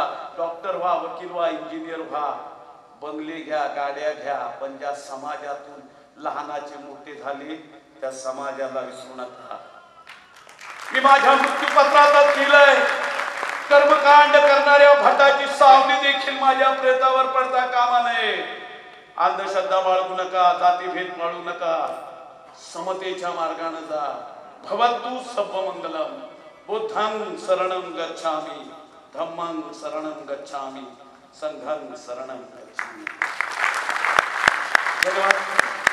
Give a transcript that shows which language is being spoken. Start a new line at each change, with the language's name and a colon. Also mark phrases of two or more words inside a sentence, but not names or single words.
Marathi: डॉक्टर व्हा, वकील व्हा, इंजिनियर व्हा, बंगले घ्या, गाड्या घ्या, पण ज्या समाजातून लहानाचे मोठे झाले त्या समाजाला विसरू नका. मी माझ्या मृत्यूपत्रातच लिहिलंय, कर्मकांड करणाऱ्या भटाची सावली देखील माझ्या प्रेतावर पडता कामा नये. अंधश्रद्धा बाळगू नका, जातीभेद पाळू नका, समतेच्या मार्गाने जा.
Pali: भवतु सर्वमंगलम. बुद्धं शरणं गच्छामि, धम्मं शरणं गच्छामि, संघं शरणं गच्छामि.
Marathi: धन्यवाद.